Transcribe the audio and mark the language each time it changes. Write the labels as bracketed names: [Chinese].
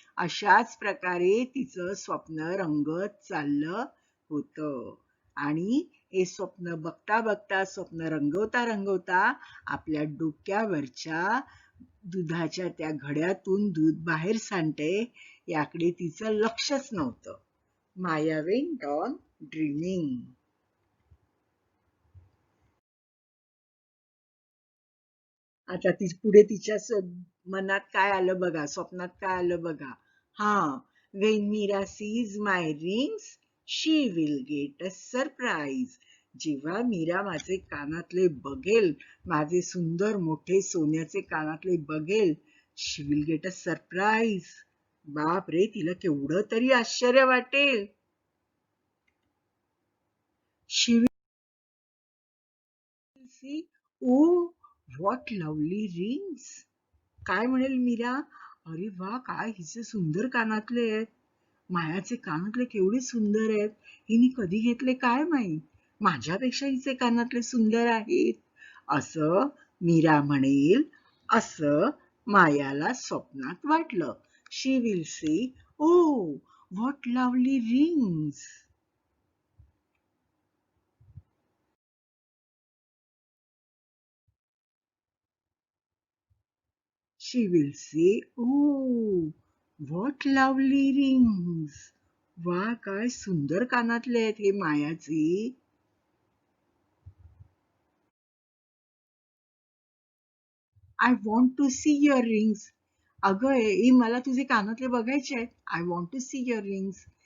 [Marathi] अशाच प्रकारे तिचं स्वप्न रंगत चाललं होतं. आणि हे स्वप्न बघता बघता, स्वप्न रंगवता रंगवता आपल्या डोक्यावरच्या दुधाच्या त्या घड्यातून दूध बाहेर सांडते याकडे तिचं लक्षच नव्हतं. [English] Maya went on dreaming. [Marathi] आता ती पुढे तिच्या मनात काय आलं बघा, स्वप्नात काय आलं बघा. [English] when Meera sees my rings, she will get a surprise. [Marathi] जेव्हा मीरा माझे कानातले बघेल, माझे सुंदर मोठे सोन्याचे कानातले बघेल, [English] she will get a surprise. [Marathi] बाप रे, तिला केवढं तरी आश्चर्य वाटेल. [English] She will see, oh, what lovely rings. [Marathi] काय म्हणेल मीरा, अरे वा, काय हिचे सुंदर कानातले आहेत. मायाचे कानातले केवढे सुंदर आहेत. हिने कधी घेतले काय माहित. माझ्यापेक्षा हिचे कानातले सुंदर आहेत. असं मीरा म्हणेल, असं मायाला स्वप्नात वाटलं. [English] She will say, oh what lovely rings. She will say, oh, what lovely rings. [Marathi] वा, काय सुंदर कानातले आहेत हे मायाचे. [English] I want to see your rings. [Marathi] अगं मला तुझे कानातले बघायचे आहेत. [English] I want to see your rings.